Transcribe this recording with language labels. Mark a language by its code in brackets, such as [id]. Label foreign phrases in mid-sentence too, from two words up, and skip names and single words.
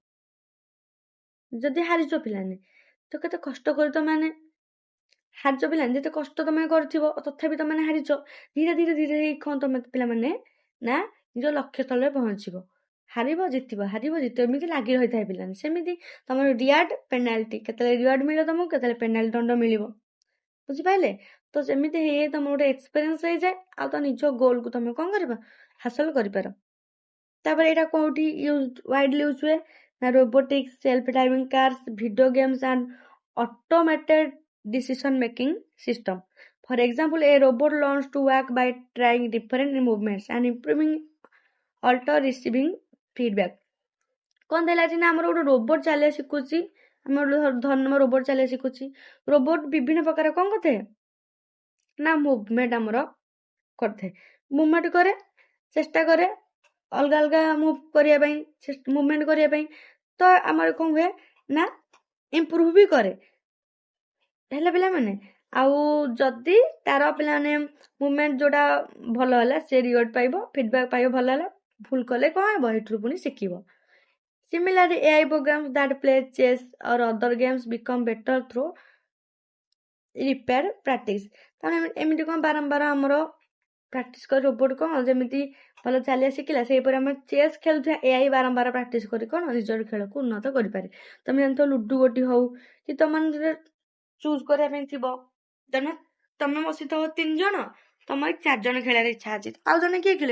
[or] ପିଲାମାନେ ତ କେତେ କଷ୍ଟ କରି ତମେ ହାରିଛ ପିଲାମାନେ ଯେତେ କଷ୍ଟ ତମେ କରିଥିବ ତଥାପି ତମେ ହାରିଛ ଧୀରେ ଧୀରେ ହେଇ କଣ ତମେ ପିଲାମାନେ ନା ନିଜ ଲକ୍ଷ୍ୟ ସ୍ଥଳରେ ପହଞ୍ଚିବ ହାରିବ ଜିତିବ ଏମିତି ଲାଗି ରହିଥାଏ ପିଲାମାନେ ସେମିତି ତମର [en] reward penalty [or] କେତେବେଳେ ରିୱାର୍ଡ ମିଳିବ ତମକୁ କେତେବେଳେ ପେନାଲ୍ଟି ଦଣ୍ଡ ମିଳିବ। ବୁଝିପାରିଲେ ତ ସେମିତି ହେଇ ତମର ଗୋଟେ ଏକ୍ସପିରିଏନ୍ସ ହେଇଯାଏ ଆଉ ତ ନିଜ ଗୋଲକୁ ତମେ କଣ କରିବ ହାସଲ କରିପାର। ତାପରେ ଏଇଟା କୋଉଠି [en] widely use [or] ହୁଏ ନା [en] robotics self driving cars video games and automated decision making system। For example, a robot learns to walk by trying different movements and improving alter receiving feedback। [or] କଣ ଦେଲା ନା ଆମର ଗୋଟେ ରୋବୋଟ ଚାଲିବା ଶିଖୁଛି ଆମେ ଧର୍ମ ରୋବୋଟ ଚାଲିବା ଶିଖୁଛି ରୋବୋଟ ବିଭିନ୍ନ ପ୍ରକାର କଣ କରିଥାଏ ନା ମୁଭମେଣ୍ଟ ଆମର କରିଥାଏ ମୁଭମେଣ୍ଟ କରେ ଚେଷ୍ଟା କରେ ଅଲଗା ଅଲଗା ମୁଭ କରିବା ପାଇଁ ମୁଭମେଣ୍ଟ କରିବା ପାଇଁ ତ ଆମର କଣ ହୁଏ ନା ଇମ୍ପ୍ରୁଭ ବି କରେ ହେଲା ପିଲାମାନେ ଆଉ ଯଦି ତାର ପିଲାମାନେ ମୁଭମେଣ୍ଟ ଯୋଉଟା ଭଲ ହେଲା ସେ ରିୱାର୍ଡ ପାଇବ ଫିଡବ୍ୟାକ୍ ପାଇବ ଭଲ ହେଲା ଭୁଲ କଲେ କଣ ହେବ ଏଥିରୁ ପୁଣି ଶିଖିବ। [en] Similarly, AI programs that play chess or other games become better through repair practice. [or] ତାମାନେ ଏମିତି କ'ଣ ବାରମ୍ବାର ଆମର ପ୍ରାକ୍ଟିସ୍ କରି ରୋବୋଟ୍ କ'ଣ ଯେମିତି ଭଲ ଚାଲିବା ଶିଖିଲା ସେହିପରି ଆମେ ଚେସ୍ ଖେଳୁଥିବା ଏଆଇ ବାରମ୍ବାର ପ୍ରାକ୍ଟିସ୍ କରି କ'ଣ ନିଜର ଖେଳକୁ ଉନ୍ନତ କରିପାରେ। ତମେ ଜାଣିଥିବ ଲୁଡୁ ଗୋଟି ହଉ କି ତମମାନଙ୍କର ଚୁଜ୍ କରିବା ପାଇଁ ଥିବ, ତମେ ବସିଥିବ 3 ଜଣ, ତମର 4 ଜଣ ଖେଳିବାର ଇଚ୍ଛା ଅଛି, ଆଉ ଜଣେ କିଏ ଖେଳିବ?